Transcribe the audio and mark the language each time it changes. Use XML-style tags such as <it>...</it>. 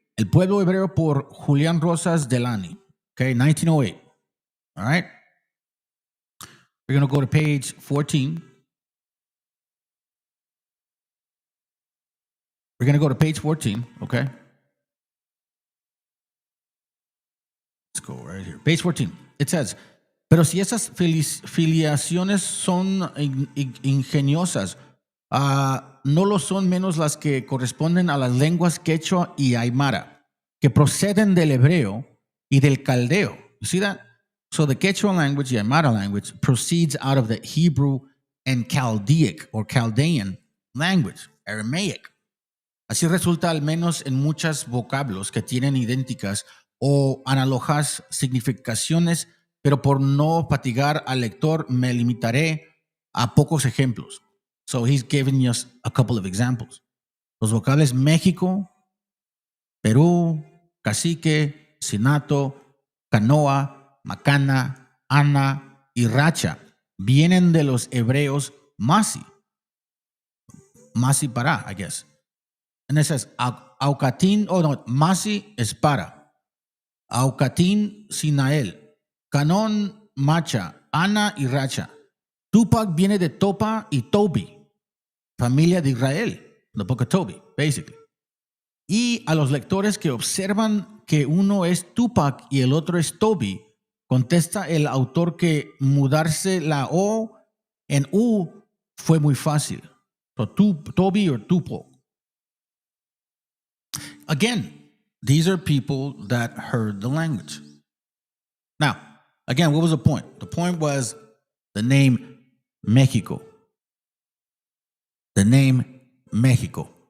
<en>El Pueblo Hebreo por Julián Rosas Delany. Okay, 1908. All right. We're going to go to page 14. We're going to go to page 14, okay? Let's go right here. Page 14.</en> <es>It says, pero si esas filiaciones son ingeniosas, no lo son menos las que corresponden a las lenguas quechua y aymara, que proceden del hebreo y del caldeo.</es> <en>You see that? So the Quechua language, the Aymara language, proceeds out of the Hebrew and Chaldaic or Chaldean language, Aramaic.</en> <es>Así resulta al menos en muchos vocablos que tienen idénticas o análogas significaciones, pero por no fatigar al lector me limitaré a pocos ejemplos.</es> <en>So he's giving us a couple of examples.</en> <es>Los vocales México, Perú, cacique, sinato, canoa, macana, ana y racha vienen de los hebreos masi para,</es> <en>I guess. And it says aucatín, masi es para, aucatín sinael, canón macha, ana y racha.</en> <es>Tupac viene de Topa y Tobi, familia de Israel,</es> <en>the book of Tobi, basically.</en> <es>Y a los lectores que observan que uno es Tupac y el otro es Tobi, contesta el autor que mudarse la O en U fue muy fácil.</es> <en>So Tobi or Tupo. Again, these are people that heard the language. Now, again, what was the point? The point was the name Mexico. The name Mexico.</en>